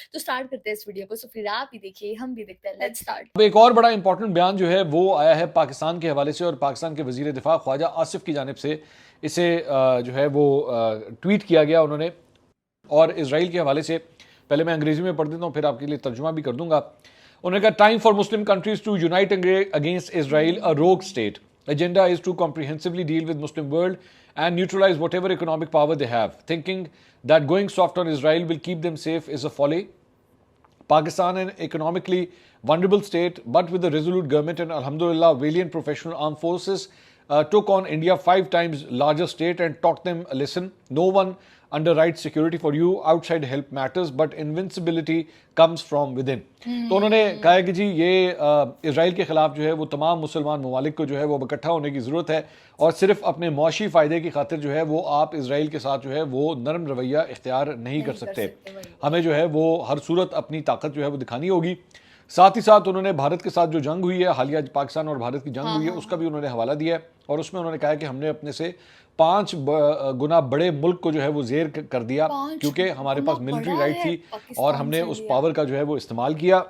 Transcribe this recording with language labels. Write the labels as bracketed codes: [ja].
[hi] तो स्टार्ट करते हैं इस वीडियो को। सो फिर आप भी देखिए, हम भी देखते हैं। [en] Let's start. [hi] अब एक और बड़ा इंपॉर्टेंट बयान जो है वो आया है पाकिस्तान के हवाले से और पाकिस्तान के वजीर दिफा ख्वाजा आसिफ की जानिब से इसे जो है वो ट्वीट किया गया उन्होंने। और इसराइल के हवाले से पहले मैं अंग्रेजी में पढ़ देता हूँ, फिर आपके लिए तर्जुमा भी कर दूंगा। [en] उन्होंने कहा, time for Muslim countries to unite against Israel, a rogue state agenda is to comprehensively deal with Muslim world and neutralize whatever economic power they have. Thinking that going soft on Israel will keep them safe is a folly. Pakistan, an economically vulnerable state, but with a resolute government and alhamdulillah valiant professional armed forces, took on India 5 times larger state and taught them a lesson. No one underwrites security for you. Outside help matters, but invincibility comes from within. [hi] तो उन्होंने कहा है कि जी ये Israel के खिलाफ जो है वो तमाम मुसलमान ममालिक को जो है वो इकट्ठा होने की ज़रूरत है और सिर्फ अपने मुआशी फ़ायदे की खातिर जो है वो आप इसराइल के साथ जो है वो नरम रवैया इख्तियार नहीं कर सकते। हमें जो है वो हर सूरत अपनी ताकत जो है वो दिखानी होगी। साथ ही साथ उन्होंने भारत के साथ जो जंग हुई है, हालिया पाकिस्तान और भारत की जंग हुई है, उसका भी उन्होंने हवाला दिया है और उसमें उन्होंने कहा कि हमने अपने से 5 गुना बड़े मुल्क को जो है वो जेर कर दिया क्योंकि हमारे पास मिलिट्री राइट थी और हमने उस पावर का जो है वो इस्तेमाल किया।